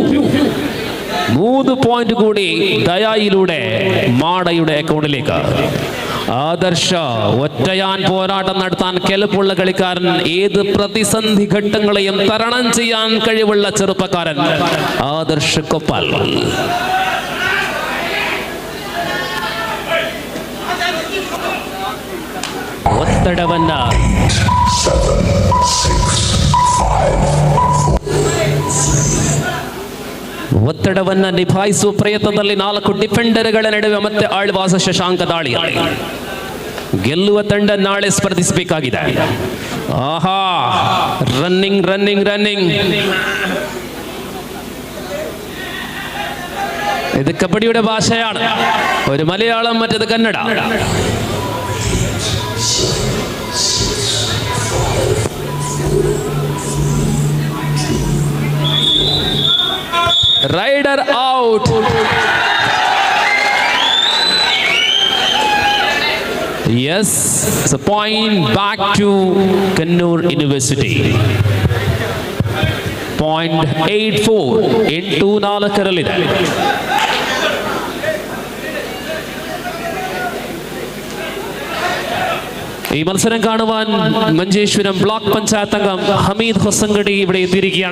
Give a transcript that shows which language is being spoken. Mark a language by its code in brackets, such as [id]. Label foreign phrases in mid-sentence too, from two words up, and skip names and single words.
[ml] 3 പോയിന്റ് കൂടി ദയായിലൂടെ മാടയുടെ അക്കൗണ്ടിലേക്ക്. ആദർശ ഒറ്റയാൻ പോരാട്ടം നടത്താൻ കെൽപ്പുള്ള കളിക്കാരൻ, ഏത് പ്രതിസന്ധി ഘട്ടങ്ങളെയും തരണം ചെയ്യാൻ കഴിവുള്ള ചെറുപ്പക്കാരൻ ആദർശ കൊപ്പാൽ. [kn] ಒತ್ತಡವನ್ನ ನಿಭಾಯಿಸುವ ಪ್ರಯತ್ನದಲ್ಲಿ 4 ಡಿಫೆಂಡರ್ಗಳ ನಡುವೆ ಮತ್ತೆ ಆಳ್ವಾಸ ಶಶಾಂಕ ದಾಳಿ. ಗೆಲ್ಲುವ ತಂಡ ನಾಳೆ ಸ್ಪರ್ಧಿಸಬೇಕಾಗಿದೆ. [en] ಆಹಾ, running running running. [ml] ഇത് കബഡിയുടെ ഭാഷയാണ്. ഒരു മലയാളം, മറ്റേത് കന്നഡ. [en] Rider out. Yes, it's a point back to Kannur University. [ml] 0.84 into 4 ഈ മത്സരം കാണുവാൻ മഞ്ചേശ്വരം ബ്ലോക്ക് പഞ്ചായത്ത് അംഗം ഹമീദ് ഹൊസങ്കടി ഇവിടെ എത്തിയിരിക്കുകയാണ്.